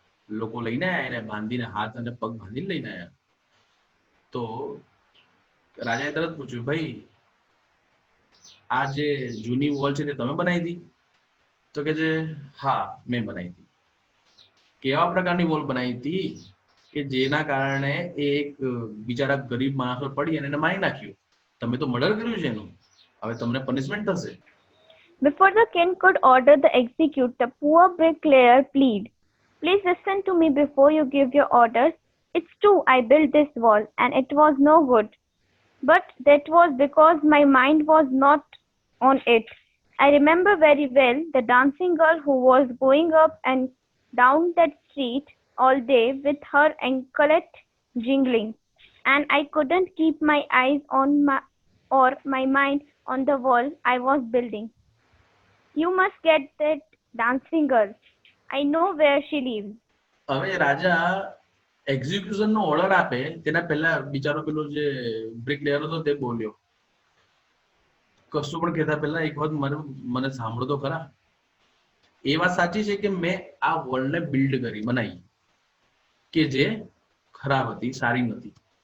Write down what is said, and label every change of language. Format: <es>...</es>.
<gu>લોકો લઈને આવ્યા, એને બાંધીને હાથ અને પગ બાંધીને લઈને આવ્યા. તો રાજાએ તરત પૂછ્યું, ભાઈ આ જે જૂની વોલ છે તે તમે બનાવી હતી? તો કે છે હા મેં બનાવી હતી. કેવા પ્રકારની વોલ બનાવી હતી કે જેના કારણે એક બિચારા ગરીબ માણસ પર પડી અને એને મારી નાખ્યું. તમે તો મર્ડર કર્યું છે એનું, હવે તમને પનિશમેન્ટ થશે.</gu> <en>Before the king could order the execute, the poor bricklayer pleaded, "Please listen to me before you give your orders. It's true I built this wall, and it was no good. But that was because my mind was not on it. I remember very well the dancing girl who was going up and down that street all day with her anklet jingling, and I couldn't keep my eyes on my mind on the wall I was building. You must get that dancing girl. I know where she lives.</en> <gu>હવે રાજા execution નો order આપે તેના પહેલા બિચારો પેલો જે brick layer હતો તે બોલ્યો, કશું પણ કહેતા પહેલા એક વખત મને સાંભળો તો ખરા. એ વાત સાચી છે કે મેં આ વોલને બિલ્ડ કરી, બનાવી, કે જે ખરાબ હતી, સારી નથી.</gu>